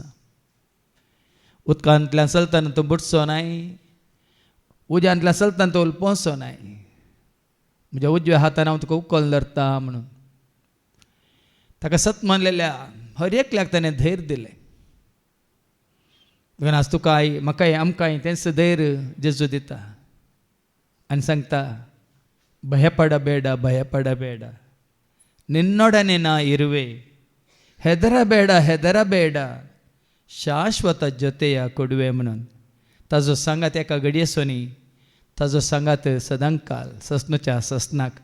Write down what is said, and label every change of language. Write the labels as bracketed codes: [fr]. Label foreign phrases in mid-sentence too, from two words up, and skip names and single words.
[kok] उदकांतल्यान चलतना तूं बुडचो नाय, उज्यांतल्यान चलतना तूं उलपोवचो नाय, म्हज्या उजव्या हातान हांव तुका उखल धरता म्हणून. ताका सत मानलेल्या हर एकल्याक ताणें धैर्य दिलें. देखून आज तुकाय म्हाकाय आमकांय तेंच धैर्य जेजू दिता आनी सांगता [kn] ಭಯಪಡಬೇಡ, ಭಯಪಡಬೇಡ, ನಿನ್ನೊಡನೆ ನಾ ಇರುವೆ, ಹೆದರಬೇಡ, ಹೆದರಬೇಡ, ಶಾಶ್ವತ ಜೊತೆಯ ಕೊಡುವೆ [kok] म्हणून. ताजो सांगात एका घडयेसोनी, ताजो सांगात सदांकाल, ससनूच्या ससनाक.